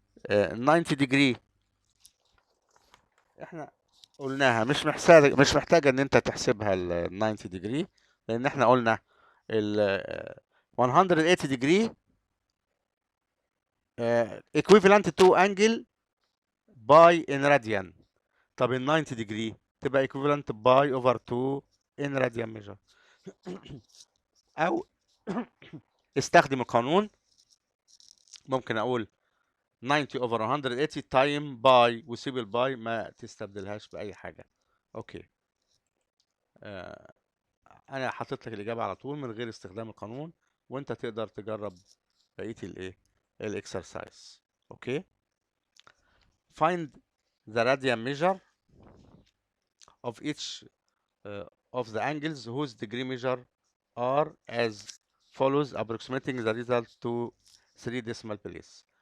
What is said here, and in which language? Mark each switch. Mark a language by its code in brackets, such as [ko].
[ar] 90 degree احنا قلناها مش محتاجه ان انت تحسبها ال 90 degree، لان احنا قلنا ال 180 [en] degree equivalent to angle [ar] باي [en] in radian. [ar] طب ال [en] 90 degree [ar] تبقى [en] equivalent pi over 2 in radian measure. [ar] او استخدم القانون، ممكن اقول [en] 90 over 180 time pi, [ar] وسيب الباي ما تستبدلهاش بأي حاجة. اوكي. انا حاطط لك الإجابة على طول من غير استخدام القانون، وانت تقدر تجرب بقية الايه الاكسرسايز. اوكي. [en] find the radian measure of each of the angles whose degree measure are as follows approximating the result to 3 decimal place.